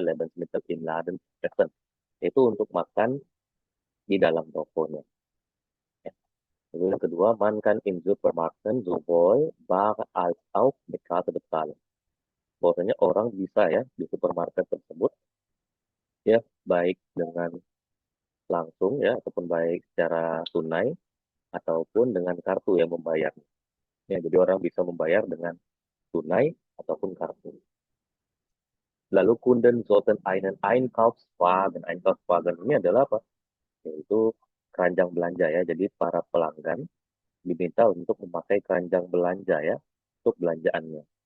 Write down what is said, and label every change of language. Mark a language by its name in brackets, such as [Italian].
[German] Lebensmittel im Laden zu essen. [Indonesian] Itu untuk makan di dalam tokonya. Ya. Lalu yang kedua, [German] man kann im Supermarken sowohl bar als auch mit Karte bezahlen. [Indonesian] Bahwasanya orang bisa ya di supermarket tersebut ya baik dengan langsung ya ataupun baik secara tunai ataupun dengan kartu yang membayar. Ya, jadi orang bisa membayar dengan tunai ataupun kartu. [German] Lalu Kunden sollten einen Einkaufswagen. [Indonesian] Einkaufswagen ini adalah apa? Yaitu keranjang belanja ya. Jadi para pelanggan diminta untuk memakai keranjang belanja ya untuk belanjaannya.